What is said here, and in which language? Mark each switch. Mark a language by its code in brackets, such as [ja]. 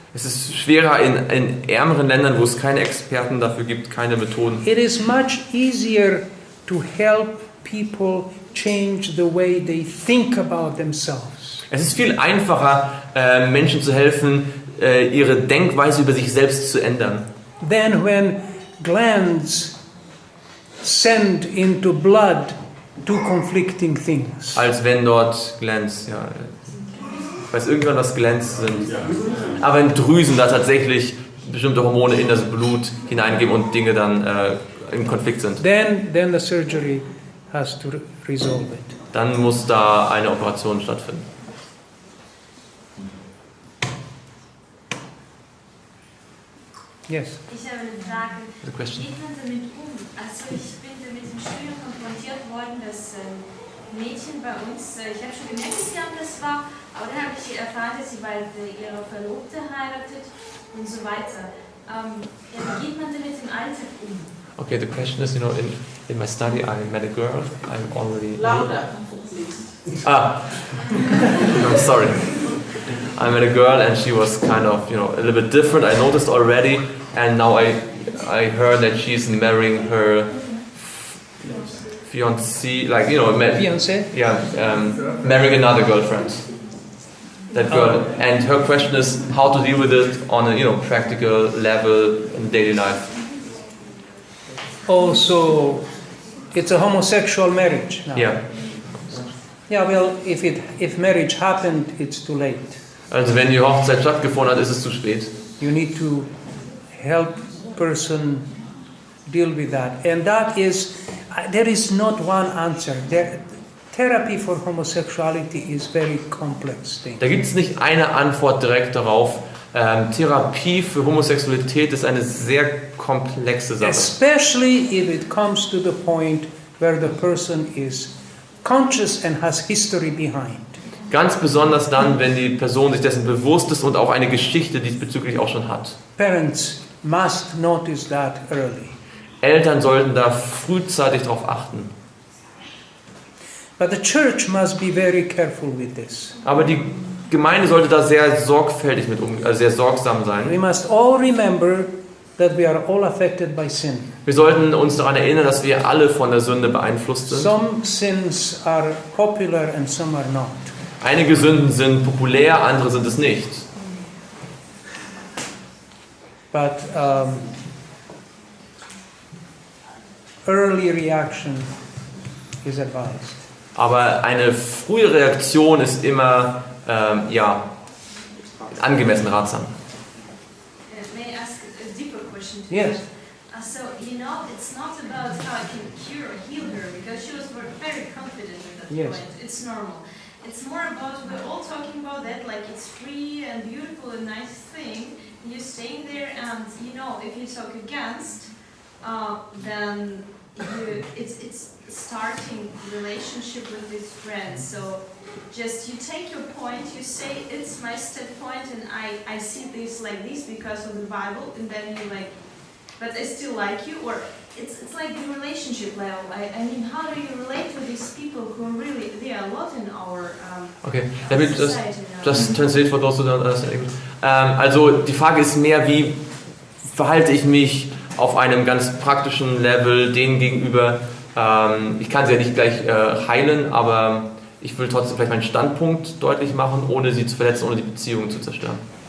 [de] Es ist schwerer in ärmeren Ländern, wo es keine Experten dafür gibt, keine Methoden. [en] It is much easier to help people change the way they think about themselves. [de] Es ist viel einfacher, Menschen zu helfen, ihre Denkweise über sich selbst zu ändern. [en] Then when glands send into blood two conflicting things. [de] Als wenn dort Glands, ja, ich weiß irgendwann, was Glands sind. Aber wenn Drüsen da tatsächlich bestimmte Hormone in das Blut hineingeben und Dinge dann im Konflikt sind, [en] Then the surgery has to resolve it. [de] dann muss da eine Operation stattfinden. [en] Yes. [de] Ich habe eine Frage. [en] The question. [de] Wie geht man damit um? Also ich bin damit im Studium konfrontiert worden, dass Mädchen bei uns, ich habe schon gemerkt, dass sie anders war, aber dann habe ich erfahren, dass sie bald ihre Verlobte heiratet und so weiter. Wie geht man damit im Alltag um? [en] Okay, the question is, in my study I met a girl, I'm already... Louder, please. I'm sorry. I met a girl and she was kind of, a little bit different. I noticed already, and now I heard that she's marrying her fiancé, like Fiancé? yeah, marrying another girlfriend. That girl, and her question is how to deal with it on a practical level in daily life. Oh, so it's a homosexual marriage now. Yeah. Yeah, well, if marriage happened, it's too late. [de] Also wenn die Hochzeit stattgefunden hat, ist es zu spät. [en] You need to help person deal with that. And that is, there is not one answer. Therapy for homosexuality is very complex thing. [de] Da gibt es nicht eine Antwort direkt darauf. Therapie für Homosexualität ist eine sehr komplexe Sache. [en] Especially if it comes to the point where the person is conscious and has history behind. [de] Ganz besonders dann, wenn die Person sich dessen bewusst ist und auch eine Geschichte diesbezüglich auch schon hat. [en] Parents must notice that early. [de] Eltern sollten da frühzeitig darauf achten. [en] But the church must be very careful with this. [de] Aber die Gemeinde sollte da sehr sorgfältig sehr sorgsam sein. [en] We must all remember that we are all affected by sin. [de] Wir sollten uns daran erinnern, dass wir alle von der Sünde beeinflusst sind. [en] Some sins are popular and some are not. [de] Einige Sünden sind populär, andere sind es nicht. [en] But early reaction is advised. [de] Aber eine frühe Reaktion ist immer angemessen ratsam. [en] May I ask a deeper question? Yes. So, it's not about how I can cure or heal her, because she was very confident at that Yes. point. It's normal. It's more about, we're all talking about that, like it's free and beautiful and nice thing. you're staying there, and you know if you talk against, then it's starting relationship with this friend. So just you take your point, you say it's my standpoint, and I see this like this because of the Bible, and then you like, but I still like you, or it's like the relationship level. I mean, how do you relate with these people who are really, there are a lot in our Okay, let me society now. just translate for those who don't understand English. [de] Also die Frage ist mehr, wie verhalte ich mich auf einem ganz praktischen Level denen gegenüber. Ich kann sie ja nicht gleich heilen, aber ich will trotzdem vielleicht meinen Standpunkt deutlich machen, ohne sie zu verletzen, ohne die Beziehungen zu zerstören.